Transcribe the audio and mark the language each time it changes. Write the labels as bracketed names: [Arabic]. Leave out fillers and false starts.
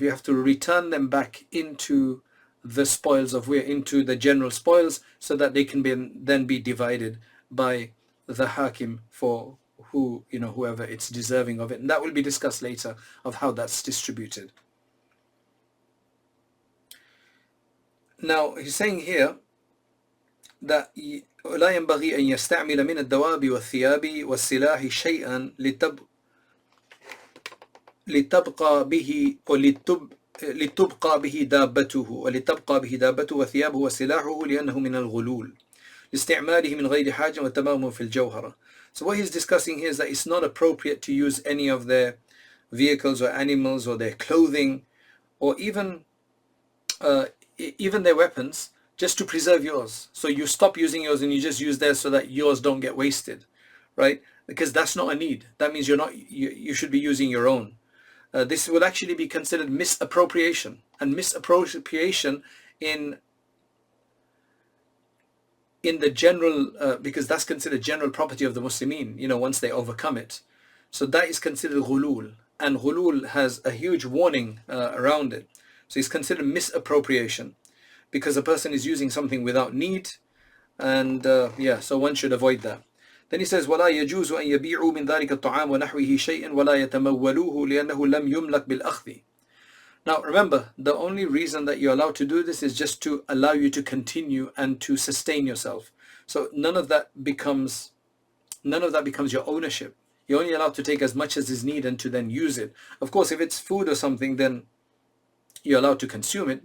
[English] You have to return them back into the spoils of war, into the general spoils, so that they can then be divided by the Hakim for whoever it's deserving of it. And that will be discussed later, of how that's distributed. [Arabic] Now he's saying here that لا ينبغي أن يستعمل من الدواب والثياب والسلاح شيئا لتبقى به ولتبقى به دابته وثيابه وسلاحه لأنه من الغلول لاستعماله من غير حاجة وتمامه في الجوهرة. [English] So what he's discussing here is that it's not appropriate to use any of their vehicles or animals or their clothing, or even their weapons, just to preserve yours. So you stop using yours and you just use theirs so that yours don't get wasted, right? Because that's not a need. That means you should be using your own. This will actually be considered misappropriation, and misappropriation in the general, because that's considered general property of the Muslimin, once they overcome it. So that is considered ghulul, and ghulul has a huge warning around it. So it's considered misappropriation, because a person is using something without need, and so one should avoid that. Then he says, [Arabic] وَلَا يَجُوزُ أَن يَبِيعُوا مِنْ ذَلِكَ الطَّعَامِ وَنَحْوِهِ شَيْئًا وَلَا يَتَمَوَّلُوهُ لِأَنَّهُ لَمْ يُمْلَكْ بِالْأَخْذِ. [English] Now remember, the only reason that you're allowed to do this is just to allow you to continue and to sustain yourself. So none of that becomes your ownership. You're only allowed to take as much as is needed and to then use it. Of course, if it's food or something, then you're allowed to consume it.